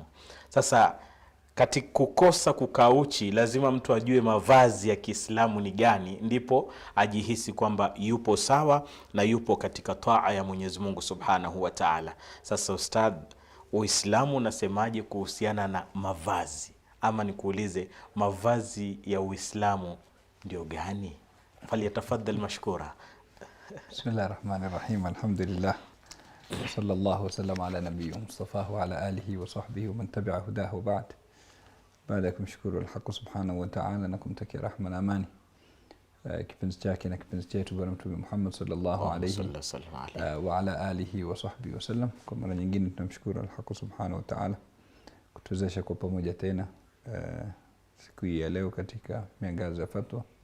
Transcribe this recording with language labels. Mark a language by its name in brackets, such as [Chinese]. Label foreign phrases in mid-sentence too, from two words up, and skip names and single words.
[Swahili] Sasa katika kukosa kukauchi, lazima mtu ajue mavazi ya Kiislamu ni gani, ndipo ajihisi kwamba yupo sawa na yupo katika taa ya Mwenyezi Mungu [Arabic] سبحانه وتعالى. [Swahili] Sasa Ustadh, Uislamu unasemaje kuhusiana na mavazi? Ama nikuulize, mavazi ya Uislamu ndio gani? [Arabic] فليتفضل مشكورا. Bismillahirrahmanirrahim. Alhamdulillah. صلى الله وسلم على النبي المصطفى وعلى آله وصحبه ومن تبع هداه بعد. [Swahili] Baada ya kumshukuru al-Haq [Arabic] سبحانه وتعالى [Swahili] na kumtakia rahma na amani kipenzi chake na kipenzi chetu Bwana Mtume Muhammad [Arabic] صلى الله عليه وعلى آله وصحبه وسلم, [Swahili] kwa mara nyingine tunamshukuru al-Haq [Arabic] سبحانه وتعالى [Swahili] kutuwezesha kwa pamoja tena siku hii ya leo katika Miangaza ya Fatwa.